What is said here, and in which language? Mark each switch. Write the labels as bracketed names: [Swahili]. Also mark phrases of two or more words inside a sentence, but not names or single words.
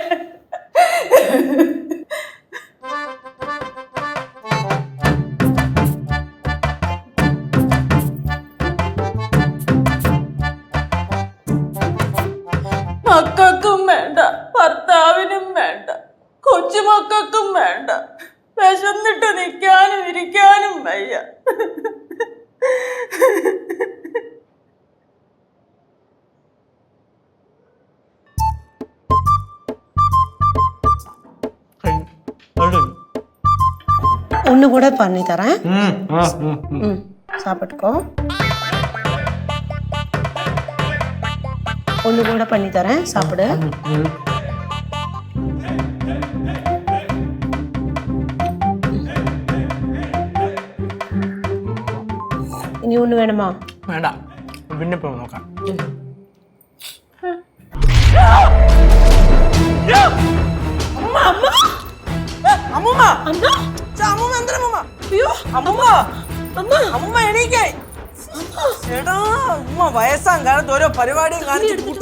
[Malayalam] മക്കൾക്കും വേണ്ട, ഭർത്താവിനും വേണ്ട, കൊച്ചുമക്കൾക്കും വേണ്ട. വിശന്നിട്ട് നിൽക്കാനും ഇരിക്കാനും വയ്യ. [Tamil] ஒண்ணு கூட பண்ணி தரேன். சாப்பிட்டுக்கோ. ஒண்ணு கூட பண்ணி தரேன், சாப்பிடு. [Malayalam] ഇനി ഒന്ന് വേണമോ? വേണ്ട, പിന്നെ പോ നോക്കാം. വയസ്സാം കാലത്ത് ഓരോ പരിപാടിയും കാണിച്ചിട്ട് കൂട്ടും.